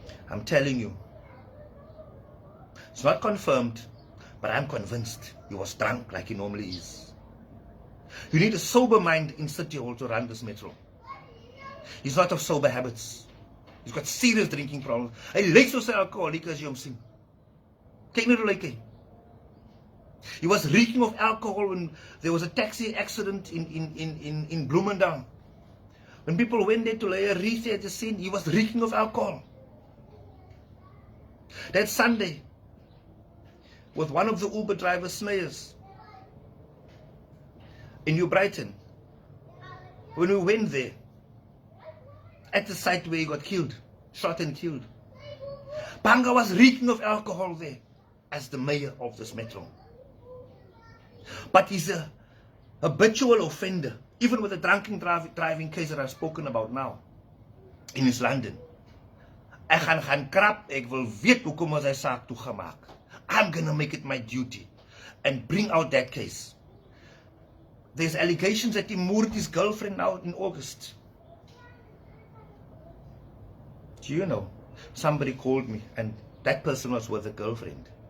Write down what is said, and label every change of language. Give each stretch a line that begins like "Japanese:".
English: I'm telling you, it's not confirmed, but I'm convinced he was drunk like he normally is. You need a sober mind in City Hall to run this metro. He's not of sober habits. He's got serious drinking problems.
Afrikaans: Hy lyk soos 'n alcoholic as jy hom sien. Kyk net hoe lyk hy.
English: He was reeking of alcohol when there was a taxi accident in Bloemendal. When people went there to lay a wreath at the scene, he was reeking of alcohol. That Sunday, with one of the Uber driver Snayers in New Brighton, when we went there, at the site where he got killed, shot and killed, Bhanga was reeking of alcohol there as the mayor of this metro. But he's a habitual offender, even with the drunken driving case that I've spoken about now in East London.
Afrikaans: Ek gaan krap, ek wil weet hoekom is hy saak toegemaak.
English: I'm gonna make it my duty and bring out that case. There's allegations that he murdered his girlfriend now in August. Do you know? Somebody called me and that person was with a girlfriend.